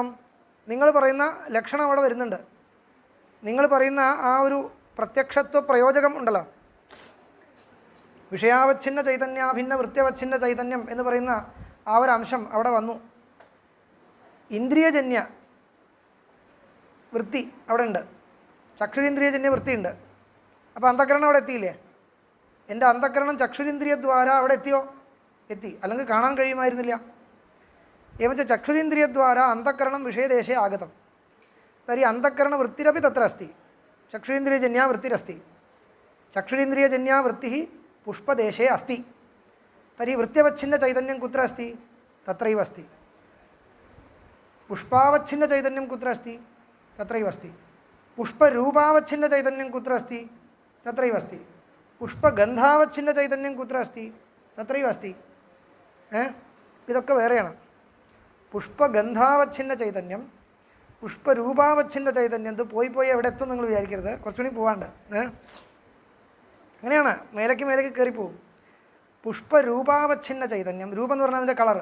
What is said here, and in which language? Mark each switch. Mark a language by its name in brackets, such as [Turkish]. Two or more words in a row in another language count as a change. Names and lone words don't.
[Malayalam] നിങ്ങൾ പറയുന്ന ലക്ഷണം അവിടെ വരുന്നുണ്ട്. നിങ്ങൾ പറയുന്ന ആ ഒരു പ്രത്യക്ഷത്വ പ്രയോജകം ഉണ്ടല്ലോ, വിഷയാവച്ഛിന്ന ചൈതന്യാഭിന്ന വൃത്യവച്ഛിന്ന ചൈതന്യം എന്ന് പറയുന്ന ആ ഒരു അംശം അവിടെ വന്നു. ഇന്ദ്രിയജന്യ വൃത്തി അവിടെ ഉണ്ട്, ചക്ഷുരിന്ദ്രിയജന്യ വൃത്തിയുണ്ട്. അപ്പോൾ അന്ധക്കരണം അവിടെ എത്തിയില്ലേ? എൻ്റെ അന്ധക്കരണം ചക്ഷുരിന്ദ്രിയദ്വാര അവിടെ എത്തിയോ? എത്തി. അല്ലെങ്കിൽ കാണാൻ കഴിയുമായിരുന്നില്ല. [Sanskrit] एवञ्च चक्षुरिन्द्रियद्वारा अन्तःकरणं विषयदेशे आगतं तर्हि अन्तःकरणवृत्तिरपि तत्र अस्ति, चक्षुरिन्द्रियजन्या वृत्तिरस्ति. चक्षुरिन्द्रियजन्या वृत्तिः पुष्पदेशे अस्ति. तर्हि वृत्त्यवच्छिन्नचैतन्यं कुत्र अस्ति? तत्रैव अस्ति. पुष्पावच्छिन्नचैतन्यं कुत्र अस्ति? तत्रैव अस्ति. पुष्परूपावच्छिन्नचैतन्यं कुत्र अस्ति? तत्रैव अस्ति. पुष्पगन्धावच्छिन्नचैतन्यं कुत्र अस्ति? तत्रैव अस्ति. [Malayalam] ഇതൊക്കെ വേറെയാണ്. പുഷ്പഗന്ധാവച്ഛിന്ന ചൈതന്യം, പുഷ്പരൂപാവച്ഛിന്ന ചൈതന്യം, ഇത് പോയി എവിടെ എത്തും നിങ്ങൾ വിചാരിക്കരുത്, കുറച്ചുകൂടി പോവാണ്ട്. അങ്ങനെയാണ്, മേലേക്ക് കയറിപ്പോവും. പുഷ്പരൂപാവച്ഛിന്ന ചൈതന്യം, രൂപം എന്ന് പറഞ്ഞാൽ അതിൻ്റെ കളറ്.